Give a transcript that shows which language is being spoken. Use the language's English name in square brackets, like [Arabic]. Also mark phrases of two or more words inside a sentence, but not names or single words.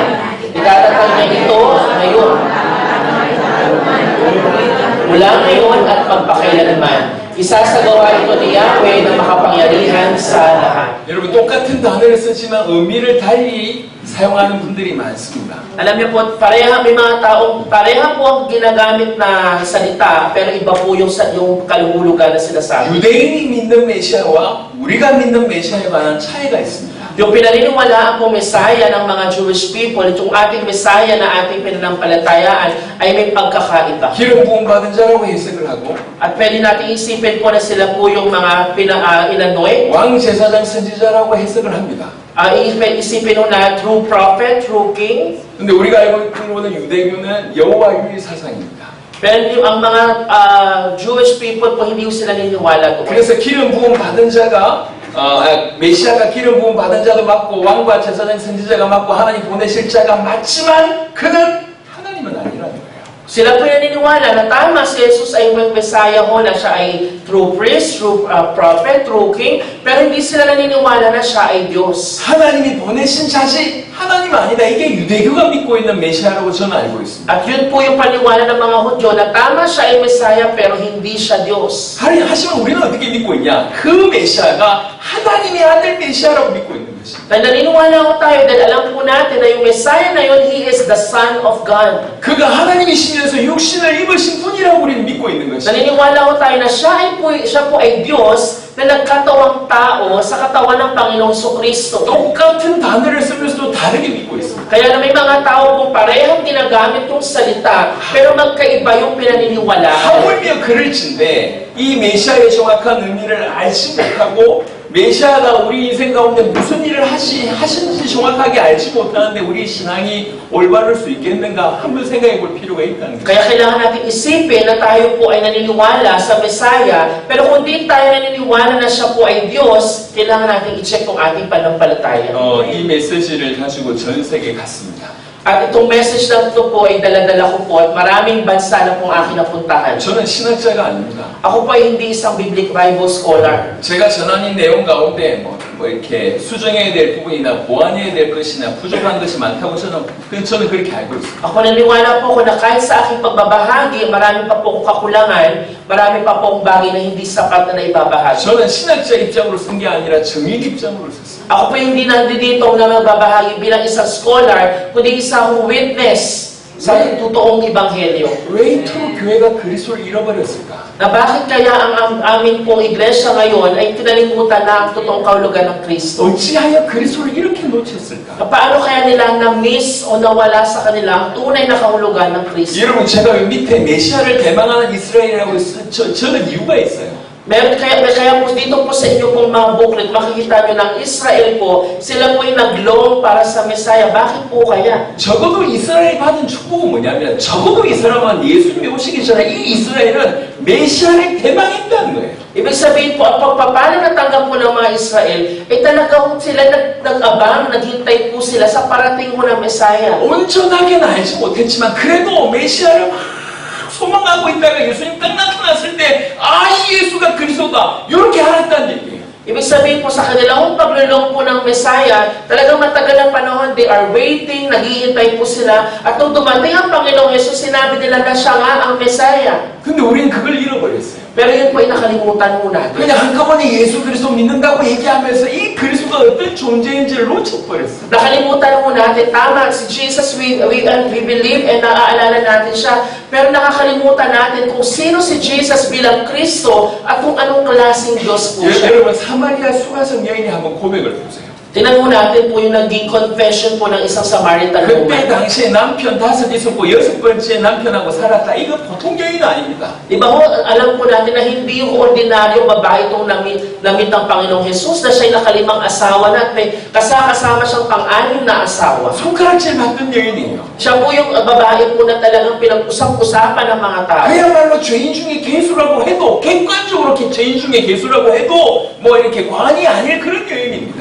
[Filipino] Itatatag niya ito ngayon. Mula ngayon at magpakailanman. Isasagawa ito ni Yahweh na makapangyarihan sa lahat. [Korean] 여러분 똑같은 단어를 쓰지만 의미를 달리 사용하는 분들이 많습니다. [Filipino] Alam niyo po, may mga taong pareha po ang ginagamit na salita, pero iba po yung kaluhulugan na sinasabi. [Korean] 유대인이 믿는 메시아와 우리가 믿는 메시아에 관한 차이가 있습니다. [Filipino] Yung pinaniniwalaan po Messiah ng mga [English] Jewish people, [Filipino] itong ating Messiah na ating pinanampalatayaan ay may pagkakaiba. [Korean] 기름 부음 받은 자라고 해석을 하고 [Filipino] At pwede natin isipin po na sila po yung mga inanoy. [Korean] 왕 제사장 선지자라고 해석을 합니다. [Filipino] Isipin mo na [English] true prophet, true king. [Korean] 근데 우리가 알고 있는 거는 유대교는 여호와 유의 사상입니다. [Filipino] Pero ang mga [English] Jewish people [Filipino] po hindi sila niniwala doon. [Korean] 그래서 기름 부음 받은 자가 메시아가 기름 부음 받은 자도 맞고 왕과 제사장 선지자가 맞고 하나님 보내실 자가 맞지만 그는 하나님은 아니라는 거예요. [Filipino] Sila po yung naniniwala na tama si Jesus ay yung Messiah ho, na siya ay [English] true priest, true prophet, true king, [Filipino] pero hindi sila naniniwala na siya ay Diyos. [Korean] 하나님이 보내신 자지 하나님 아니다. 이게 유대교가 믿고 있는 메시아라고 저는 알고 있습니다. [Filipino] At yun po yung paniwala ng mga Hudyo na tama siya ay Messiah pero hindi siya Diyos. [Korean] 하지만 우리는 어떻게 믿고 있냐? 그 메시아가 하나님의 아들 메시아라고 믿고 있는 것입니다. [Filipino] Dahil naniniwala ko tayo dahil alam po natin na yung Messiah na yun, [English] He is the Son of God. [Korean] 그가 하나님이시면서 육신을 입으신 분이라고 우리는 믿고 있는 것입니다. [Filipino] Naniniwala ko tayo na siya po ay Diyos na nagkatawang tao sa katawan ng Panginoong Kristo. [Korean] 똑같은 단어를 쓰면서도 다르게 믿고 있습니다. [Filipino] Kaya na may mga tao po parehong ginagamit yung salita, pero magkaiba yung pinaniniwalaan. [Korean] 하물며 그를 친데 이 메시아의 정확한 의미를 알지 못하고 메시아가 우리 인생 가운데 무슨 일을 하시는지 정확하게 알지 못하는데 우리 신앙이 올바를 수 있겠는가 한번 생각해 볼 필요가 있다는 거예요. [Filipino] Kaya kailangan natin isipin na tayo po ay naniniwala sa Messiah, pero kung di tayo naniniwala na siya po ay Diyos, kailangan natin i-check kung ating pananampalataya. [Korean] 이 메시지를 가지고 전 세계에 갔습니다. [Filipino] At itong message na ito po ay dala-dala ko po at maraming bansa na pong aking napuntahan. [Korean] 저는 신학자가 아닙니다. [Filipino] Ako po ay hindi isang [English] Bible scholar. [Korean] 제가 전하는 내용 가운데 뭐 이렇게 수정해야 될 부분이나 보완해야 될 것이나 부족한 것이 많다고 저는 그렇게 알고 있습니다. [Filipino] Ako naniniwala po ko na kahit sa aking pagbabahagi, marami pa po kakulangan, marami pa pong bagay na hindi sapat na naibabahagi. [Korean] 저는 신학자 입장으로 쓴 게 아니라 정인 입장으로 썼습니다. [Filipino] Ako po hindi nandito na magbabahagi bilang isang scholar, kundi isang witness sa totoong ebanghelyo. [Korean] 왜 이토록 교회가 그리스도를 잃어버렸을까? [Filipino] Na bakit kaya ang aming pong iglesia ngayon ay kinalimutan na ang totoong kahulugan ng Kristo? [Korean] 어찌하여 그리스도를 이렇게 놓쳤을까? [Filipino] Paano kaya nila na-miss o nawala sa kanila ang tunay na kahulugan ng Kristo? [Korean] 여러분 제가 밑에 메시아를 대망하는 이스라엘이라고 저는 이유가 있어요. [Filipino] Kaya po dito po sa inyo pong mga booklet, makikita nyo ng Israel po, sila po yung nag-long para sa Messiah. Bakit po kaya? [Korean] 적어도 이스라엘이 받은 축복은 뭐냐면 적어도 이 사람은 예수님이 오시기 전에 이 이스라엘은 메시아를 대망했다는 거예요. [Filipino] Ibig sabihin po, ang pagpapala na tanggap po ng mga Israel, ay talaga sila nag-abang, naghintay po sila sa parating po ng Messiah. 온전하게는 알지 못했지만 그래도 메시아를 소망하고 있다가 예수님 딱 나타났을 때 이 예수가 그리스도다 이렇게 알았다는 얘기예요. Ibig Ibig sabihin po sa kanilang paglulong po ng Messiah, talagang matagal na panahon, [English] they are waiting, [Filipino] naghihintay po sila. At nung dumating ang Panginoong Jesus, sinabi nila na siya nga ang Messiah. [Korean] 근데 우리는 그걸 잃어버렸어요. [Filipino] Pero yun po ay nakalimutan mo natin. [Korean] 그냥 한꺼번에 예수 그리스도 믿는다고 얘기하면서 이 그리스도가 어떤 존재인지를 놓쳐버렸어요. [Filipino] Nakalimutan mo natin, tama, si Jesus, [English] we believe and [Filipino] naaalala natin siya. Pero nakakalimutan natin kung sino si Jesus bilang Kristo at kung anong klaseng Diyos po siya. [Korean] 여러분 사마리아 수가성 여인이 한번 고백을 보세요. [Filipino] Tingnan mo natin po yung naging confession po ng isang Samaritan [Korean] 그때 [English] woman. [Korean] 당시에 남편 5 있었고 6번째 남편하고 살았다. 이거 보통 여인 아닙니다. [Filipino] Diba ho, alam po natin na hindi yung ordinaryo babae itong namit ng Panginoong Jesus na siya'y nakalimang asawa na at may kasama siyang pang-anim na asawa. [Korean] 손가락질 받던 여인이에요. [Filipino] Siya po yung babae po na talagang pinag-usap-usapan ng mga tao. [Korean] 그야말로 죄인 중에 괴수라고 해도 객관적으로 죄인 중에 괴수라고 해도 뭐 이렇게 관이 아닐 그런 여인입니다.